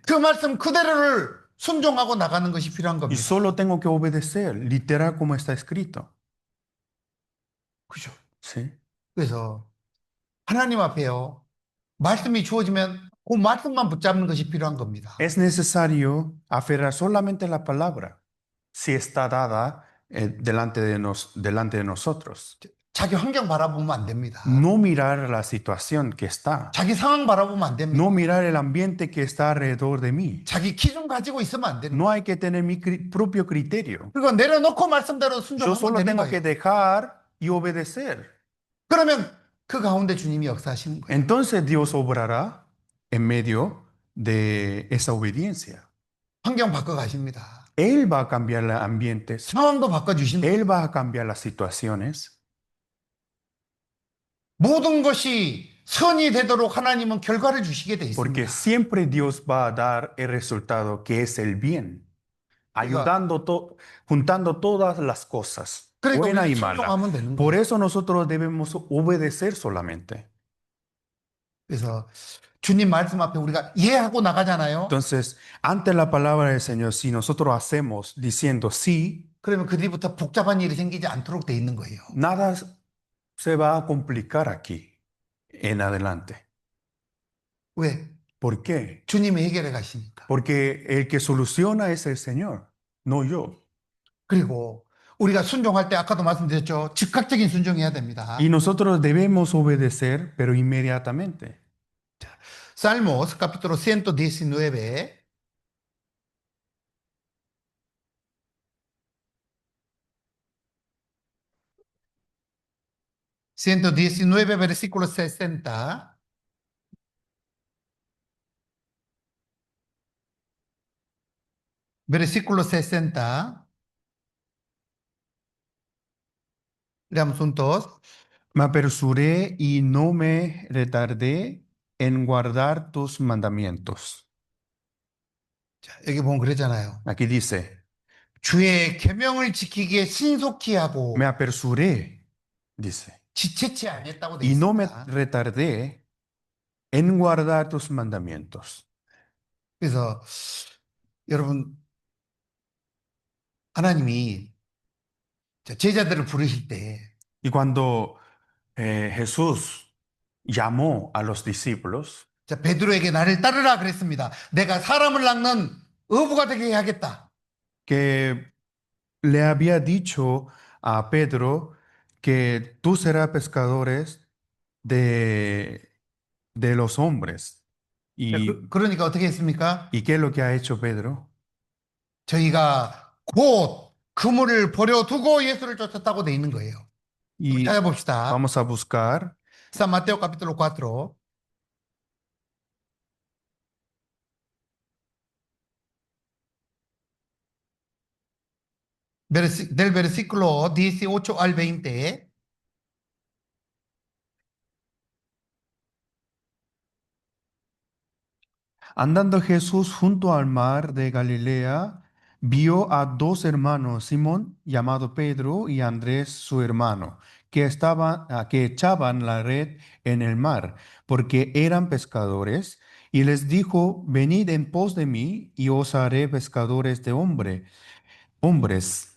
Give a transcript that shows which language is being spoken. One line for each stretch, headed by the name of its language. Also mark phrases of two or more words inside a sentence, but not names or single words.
Korean: 그 말씀 그대로를 순종하고 나가는 것이 필요한
Spanish: y
Korean: 겁니다.
Spanish: solo tengo que obedecer, literal como está escrito.
Korean: 그죠?
Spanish: ¿Sí?
Korean: 그래서 하나님 앞에요. 말씀이 주어지면 그 말씀만 붙잡는 것이 필요한 겁니다.
Spanish: Es necesario aferrar solamente la palabra si está dada delante de nosotros.
Korean: 자기 환경 바라보면 안 됩니다.
Spanish: No mirar la situación que está.
Korean: 자기 상황 바라보면 안 됩니다.
Spanish: No mirar el ambiente que está alrededor de mí.
Korean: 자기 기준 가지고 있으면 안 되는 거예요.
Spanish: No hay que tener mi propio criterio.
Korean: 그리고 내려놓고 말씀대로
Spanish: Yo
Korean: 순종하면
Spanish: solo
Korean: 되는
Spanish: tengo que
Korean: 거예요.
Spanish: dejar y obedecer.
Korean: 그러면 그 가운데 주님이 역사하시는 거예요.
Spanish: Entonces Dios obrará en medio de esa obediencia.
Korean: 환경 바꿔 가십니다.
Spanish: Él va a cambiar los ambientes.
Korean: 상황도 바꿔 주신다.
Spanish: Él va a cambiar las situaciones.
Korean: 모든 것이 선이 되도록 하나님은 결과를 주시게 돼
Spanish: Porque
Korean: 있습니다.
Spanish: siempre Dios va a dar el resultado que es el bien, juntando todas las cosas,
Korean: 그러니까
Spanish: buena y
Korean: 우리는
Spanish: mala.
Korean: 순종하면 되는
Spanish: Por
Korean: 거예요.
Spanish: eso nosotros debemos obedecer solamente.
Korean: 그래서 주님 말씀 앞에 우리가 예하고 나가잖아요.
Spanish: Entonces, ante la palabra del Señor, si nosotros hacemos diciendo sí,
Korean: 그러면 그 뒤부터 복잡한 일이 생기지 않도록 돼 있는 거예요.
Spanish: nada se va a complicar aquí en adelante.
Korean: 왜?
Spanish: ¿Por qué?
Korean: 주님이 해결해 가시니까.
Spanish: Porque el que soluciona es el Señor, no yo.
Korean: 그리고 우리가 순종할 때 아까도 말씀드렸죠. 즉각적인 순종해야 됩니다.
Spanish: Y nosotros debemos obedecer, pero inmediatamente. Salmos capítulo 119. versículo 60. Versículo 60. Leamos juntos. Me apresuré y no me retardé en guardar tus mandamientos.
Korean: 자, 여기 보면 그러잖아요.
Spanish: Aquí dice,
Korean: 주의 계명을 지키기에 신속히 하고
Spanish: me apresuré, dice,
Korean: 지체치 않았다고 돼
Spanish: y no me
Korean: 있습니다.
Spanish: retardé en guardar tus mandamientos.
Korean: 그래서 여러분 하나님이 제자들을 부르실 때
Spanish: Y cuando Jesús llamó a los discípulos,
Korean: 자, 베드로에게 나를 따르라 그랬습니다. 내가 사람을 낚는 어부가 되게 해야겠다.
Spanish: que le había dicho a Pedro que tú serás pescadores de los hombres.
Korean: 자, 그러니까 어떻게 했습니까?
Spanish: ¿Y qué es lo que ha hecho Pedro?
Korean: 저희가 곧 그물을 버려두고 예수를 쫓았다고 돼 있는 거예요.
Spanish: Y
Korean: 찾아봅시다.
Spanish: vamos a buscar San Mateo capítulo 4. del versículo 18 al 20. Andando Jesús junto al mar de Galilea, vio a dos hermanos, Simón, llamado Pedro, y Andrés, su hermano, que echaban la red en el mar, porque eran pescadores, y les dijo, venid en pos de mí, y os haré pescadores de hombres.